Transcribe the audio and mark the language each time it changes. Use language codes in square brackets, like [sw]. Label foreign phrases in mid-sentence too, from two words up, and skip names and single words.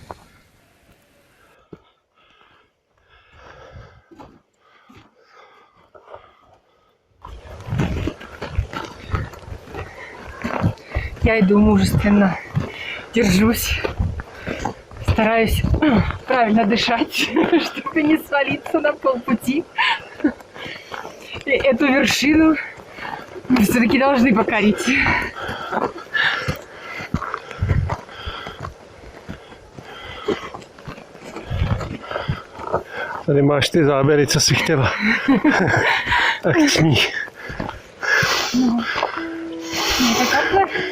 [ru] Я иду мужественно. Держусь, стараюсь правильно дышать, чтобы не свалиться на полпути. И эту вершину мы все-таки должны покорить. [cs] Tady máš ty záběry, co jsi chtěla. Akční. No to takhle.